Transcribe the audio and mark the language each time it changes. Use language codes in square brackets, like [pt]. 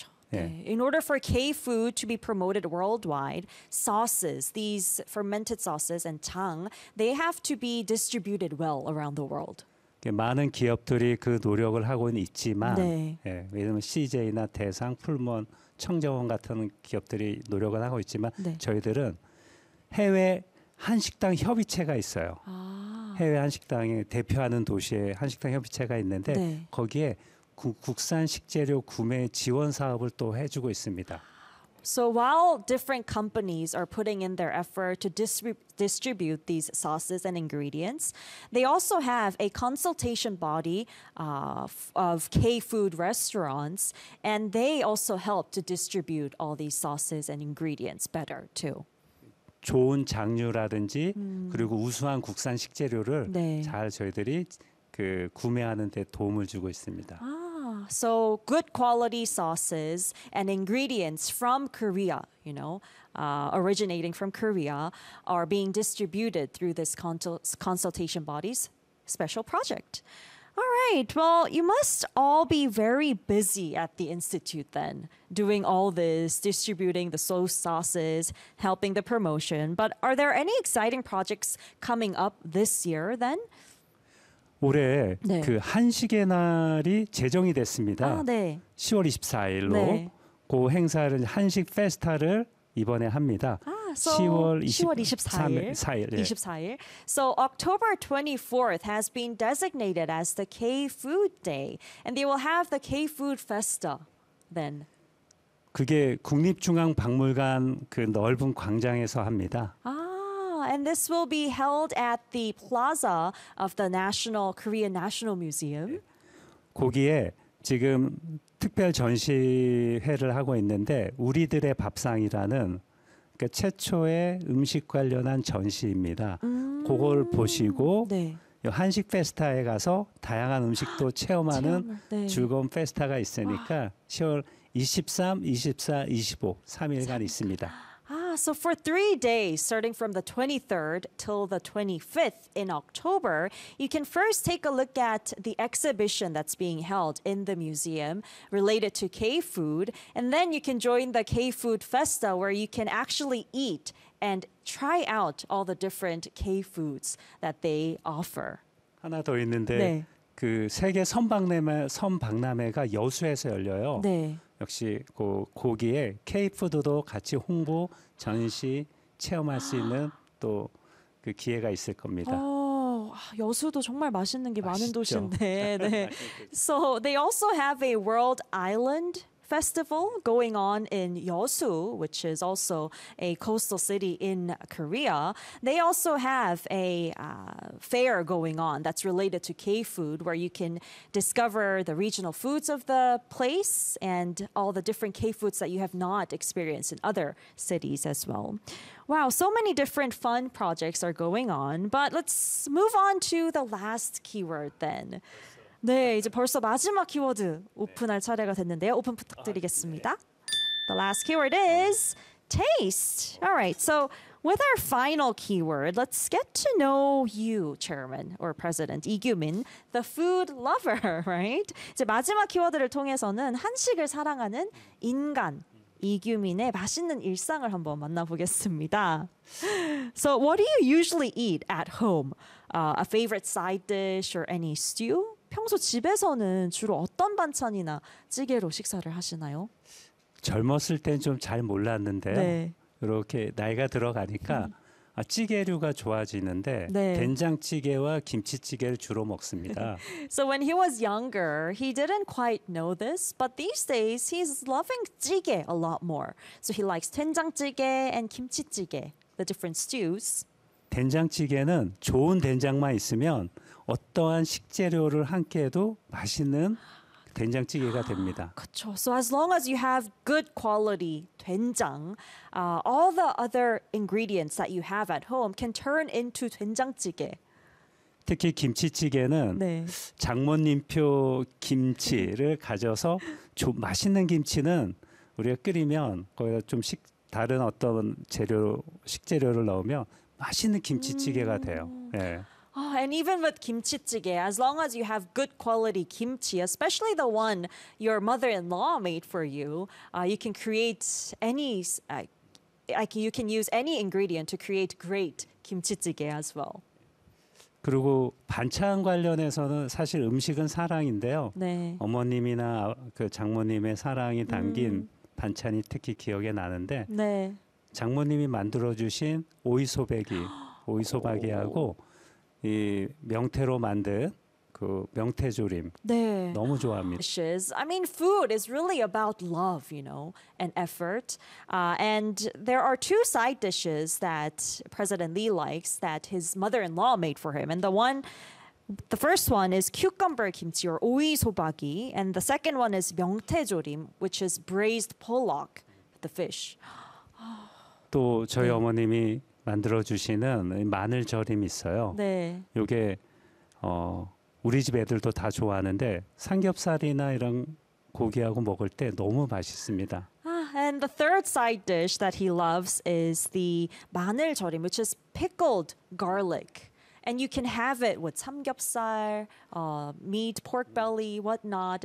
[ko] 네. [en] In order for K-food to be promoted worldwide, sauces, these fermented sauces and 장, they have to be distributed well around the world. [ko] 많은 기업들이 그 노력을 하고는 있지만 네. 예, 왜냐면 CJ나 대상, 풀먼, 청정원 같은 기업들이 노력을 하고 있지만 네. 저희들은 해외 한식당 협의체가 있어요. 아. 해외 한식당의 대표하는 도시에 한식당 협의체가 있는데 네. 거기에 국산 식재료 구매 지원 사업을 또 해주고 있습니다. [en] So while different companies are putting in their effort to distribute these sauces and ingredients, they also have a consultation body of K-food restaurants, and they also help to distribute all these sauces and ingredients better too. [ko] 좋은 장류라든지 그리고 우수한 국산 식재료를 네. 잘 저희들이 그 구매하는 데 도움을 주고 있습니다. [en] So good quality sauces and ingredients from Korea, you know, originating from Korea, are being distributed through this consultation body's special project. All right. Well, you must all be very busy at the institute then, doing all this, distributing the soy sauces, helping the promotion. But are there any exciting projects coming up this year then? [ko] 올해 네. 그 한식의 날이 제정이 됐습니다. 아, 네. 10월 24일로 네. 그 행사를 한식 페스타를 이번에 합니다. 아, so 10월 24일. 네. 24일. [en] So October 24th has been designated as the K-food day and they will have the K-food festa then. [ko] 그게 국립중앙박물관 그 넓은 광장에서 합니다. 아. [en] And this will be held at the plaza of the National Korean National Museum. [ko] 거기에 지금 특별 전시회를 하고 있는데 우리들의 밥상이라는 그러니까 최초의 음식 관련한 전시입니다. 그걸 보시고 네. 한식 페스타에 가서 다양한 음식도 체험하는 네. 즐거운 페스타가 있으니까 10월 23, 24, 25, 3일간 있습니다. [en] Ah, so for 3 days, starting from the 23rd till the 25th in October, you can first take a look at the exhibition that's being held in the museum related to K-food, and then you can join the K-food Festa where you can actually eat and try out all the different K-foods that they offer. [ko] 하나 더 있는데, 네. 그 세계 선박람회가 여수에서 열려요. 네. 역시 그 고기에 K-푸드도 같이 홍보, 전시, 체험할 수 있는 또 그 기회가 있을 겁니다. 오, 여수도 정말 맛있는 게 많은 도시인데. 네. [en] So they also have a World Island Festival going on in Yeosu, which is also a coastal city in Korea. They also have a fair going on that's related to K-food, where you can discover the regional foods of the place and all the different K-foods that you have not experienced in other cities as well. Wow, so many different fun projects are going on, but let's move on to the last keyword then. [ko] 네, 이제 벌써 마지막 키워드 오픈할 차례가 됐는데요. 오픈 부탁드리겠습니다. [en] The last keyword is taste. All right, so with our final keyword, let's get to know you, Chairman or President Lee Kyu-min, the food lover, right? [ko] 이제 마지막 키워드를 통해서는 한식을 사랑하는 인간, 이규민의 맛있는 일상을 한번 만나보겠습니다. [en] So what do you usually eat at home? A favorite side dish or any stew? [ko] 평소 집에서는 주로 어떤 반찬이나 찌개로 식사를 하시나요? 젊었을 땐 좀 잘 몰랐는데요. 네. 이렇게 나이가 들어가니까 찌개류가 좋아지는데 네. 된장찌개와 김치찌개를 주로 먹습니다. [en] So when he was younger, he didn't quite know this, but these days he's loving 찌개 a lot more. So he likes 된장찌개 and 김치찌개, the different stews. [ko] 된장찌개는 좋은 된장만 있으면 어떠한 식재료를 함께 해도 맛있는 된장찌개가 됩니다. 그렇죠. [en] So as long as you have good quality 된장, all the other ingredients that you have at home can turn into 된장찌개. [ko] 특히 김치찌개는 네. 장모님표 김치를 가져서 맛있는 김치는 우리가 끓이면 거기다 좀 다른 어떤 재료 식재료를 넣으면 맛있는 김치찌개가 돼요. 예. [en] Oh, and even with kimchi-jjigae, as long as you have good quality kimchi, especially the one your mother-in-law made for you, you can create any, like you can use any ingredient to create great kimchi-jjigae as well. [ko] 그리고 반찬 관련해서는 사실 음식은 사랑인데요. 네. 어머님이나 그 장모님의 사랑이 담긴 반찬이 특히 기억에 나는데 네. 장모님이 만들어주신 오이소박이, 오이소박이하고 이 명태로 만든 그 명태조림 네. 너무 좋아합니다. [en] Dishes. I mean, food is really about love, you know, and effort. And there are two side dishes that President Lee likes that his mother-in-law made for him. And the first one is cucumber kimchi or 오이소박이, and the second one is 명태조림, which is braised pollock, the fish. [ko] 또 저희 네. 어머님이 만들어주시는 마늘절임 있어요. 네. 이게 우리 집 애들도 다 좋아하는데 삼겹살이나 이런 고기하고 먹을 때 너무 맛있습니다. [en] And the third side dish that he loves is the 마늘절임, which is pickled garlic. And you can have it with 삼겹살, meat, pork belly, whatnot.